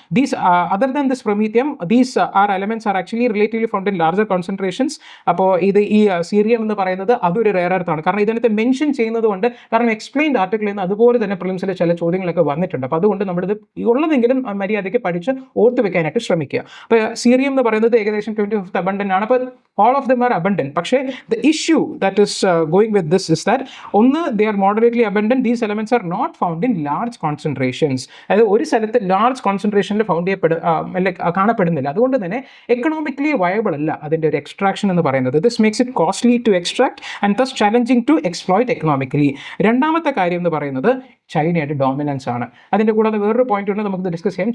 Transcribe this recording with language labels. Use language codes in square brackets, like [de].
[en] These other than this promethium, these elements are actually relatively found in larger concentrations. [ml] അപ്പോൾ ഈ cerium എന്ന് പറയുന്നത് അതൊരു റെയർ എർത്താണ്. കാരണം ഇതിനകത്ത് മെൻഷൻ ചെയ്യുന്നത് കൊണ്ട്, കാരണം എക്സ്പ്ലെയിൻഡ് ആർട്ടിക്കിളിൽ നിന്ന് അതുപോലെ തന്നെ പ്രിലിംസിലെ ചില ചോദ്യങ്ങളൊക്കെ വന്നിട്ടുണ്ട്. അപ്പോൾ അതുകൊണ്ട് നമ്മളിത് ഉള്ളതെങ്കിലും മര്യാദയ്ക്ക് പഠിച്ച് ഓർത്ത് വെക്കാനായിട്ട് ശ്രമിക്കുക. അപ്പോൾ സീറിയം എന്ന് പറയുന്നത് ഏകദേശം 25th അബണ്ടൻ്റ് ആണ്. അപ്പോൾ [en] all of them are abundant. [ml] പക്ഷേ [en] the issue that is going with this is that [ml] ഒന്ന്, [en] they are moderately abundant. These elements are not found in large concentrations. [ml] അതായത് ഒരു സ്ഥലത്ത് ലാർജ് കോൺസെൻട്രേഷനിൽ കാണപ്പെടുന്നില്ല. അതുകൊണ്ട് തന്നെ എക്കണോമിക്കലി വയബിൾ അല്ല അതിൻ്റെ ഒരു എക്സ്ട്രാക്ഷൻ എന്ന് പറയുന്നത്. [en] This makes it costly to extract and thus challenging to exploit economically. [ml] രണ്ടാമത്തെ കാര്യം എന്ന് പറയുന്നത് ചൈനയുടെ ഡോമിനൻസ് ആണ്. അതിൻ്റെ കൂടാതെ വേറൊരു പോയിന്റ് ഉണ്ട് നമുക്ക് ഡിസ്കസ് ചെയ്യാം.